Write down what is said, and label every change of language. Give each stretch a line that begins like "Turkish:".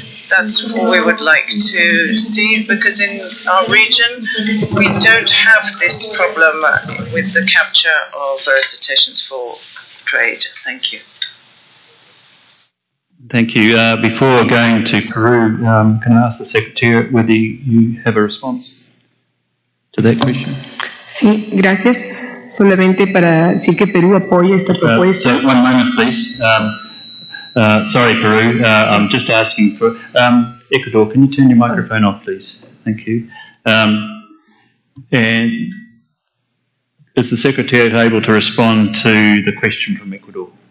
English: That's what we would like to see, because in our region we don't have this problem with the capture of cetaceans for trade. Thank you. Thank you. Before going to Peru, can I ask the Secretariat whether you have a response to that question?
Spanish: Sí, gracias. Solamente para decir que Perú apoya esta propuesta.
English: So one moment, please. Sorry, Peru. I'm just asking for Ecuador. Can you turn your microphone off, please? Thank you. And is the Secretariat able to respond to the question from Ecuador?